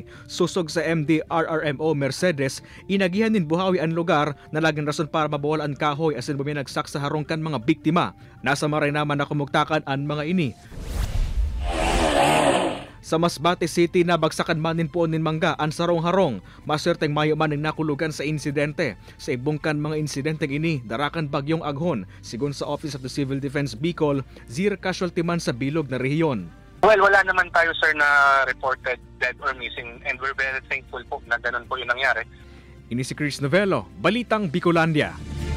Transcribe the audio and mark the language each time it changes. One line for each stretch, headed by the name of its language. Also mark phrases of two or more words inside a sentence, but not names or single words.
Bikol: Susog sa MDRRMO Mercedes, inagihan din buhawi ang lugar na laging rason para mabawal ang kahoy asin buminagsak sa harong kan mga biktima. Nasa maray naman na kumugtakan ang mga ini. Sa Masbate City, nabagsakan manin po nin mangga ang sarong-harong. Maswerteng mayo man ang nakulugan sa insidente. Sa ibungkan mga insidenteng ini, darakan bagyong Aghon. Sigun sa Office of the Civil Defense Bicol,
English: zero casualty
Bikol: man sa bilog na rehiyon.
Filipino: Well, wala naman tayo sir na
English: reported dead or missing and we're very thankful
Filipino: po na ganun po yung nangyari.
Bikol: Ini si Chris Novello, Balitang Bicolandia.